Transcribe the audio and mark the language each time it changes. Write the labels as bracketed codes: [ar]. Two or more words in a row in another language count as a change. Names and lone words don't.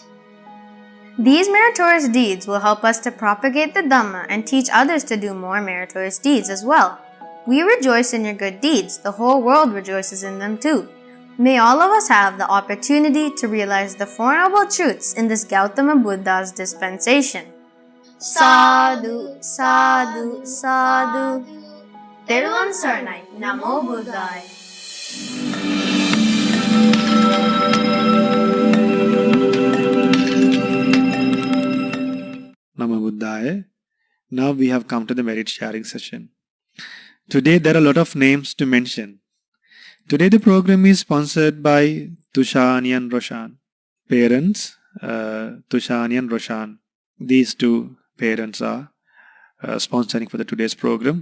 [en] These meritorious deeds will help us to propagate the Dhamma and teach others to do more meritorious deeds as well. We rejoice in your good deeds. The whole world rejoices in them too. May all of us have the opportunity to realize the Four Noble Truths in this Gautama Buddha's dispensation. [pi] Sadhu, sadhu, sadhu. [si] Teruvan saranai. [pi] Namo Buddhaya. Namo Buddhaya. [en] Now we have come to the merit sharing session. Today there are a lot of names to mention. Today the program is sponsored by Tushani and Roshan. Parents, Tushani and Roshan. These two parents are sponsoring for the today's program.